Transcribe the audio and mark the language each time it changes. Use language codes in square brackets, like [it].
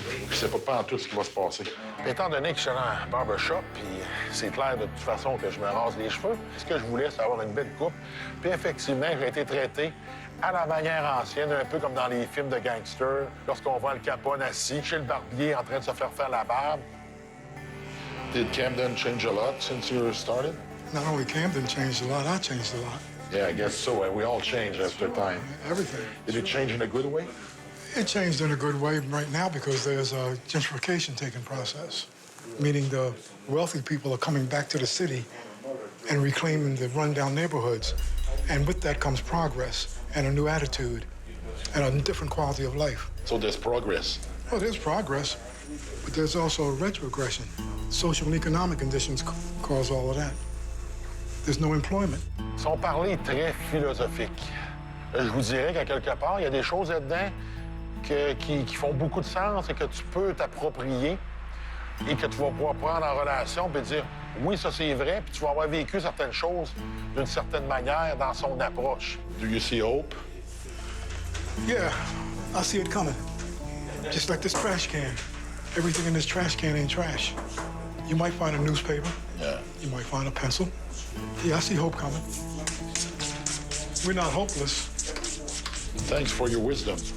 [fr] Je sais pas tout ce qui va se passer. Étant donné que je suis dans un barbershop, puis c'est clair de toute façon que je me rase les cheveux, ce que je voulais, c'est avoir une belle coupe. Puis effectivement, j'ai été traité à la manière ancienne, un peu comme dans les films de gangsters, lorsqu'on voit Al Capone assis chez le barbier en train de se faire la barbe. [en] Did Camden change a lot since you started? Not only Camden changed a lot, I changed a lot. Yeah, I guess so. We all change after time. Everything. Did it change in a good way? It changed in a good way right now because there's a gentrification taking process, meaning the wealthy people are coming back to the city and reclaiming the rundown neighborhoods. And with that comes progress and a new attitude and a different quality of life. So there's progress. Well, there's progress, but there's also a retrogression. Social and economic conditions cause all of that. There's no employment. [fr] Son parler est très philosophique. Je vous dirais qu'à quelque part, il y a des choses là-dedans qui font beaucoup de sens et que tu peux t'approprier et que tu vas pouvoir prendre en relation et dire oui, ça c'est vrai, puis tu vas avoir vécu certaines choses d'une certaine manière dans son approche. [en] Do you see hope? Yeah, I see it coming. Just like this trash can. Everything in this trash can ain't trash. You might find a newspaper. Yeah. You might find a pencil. Yeah, I see hope coming. We're not hopeless. Thanks for your wisdom.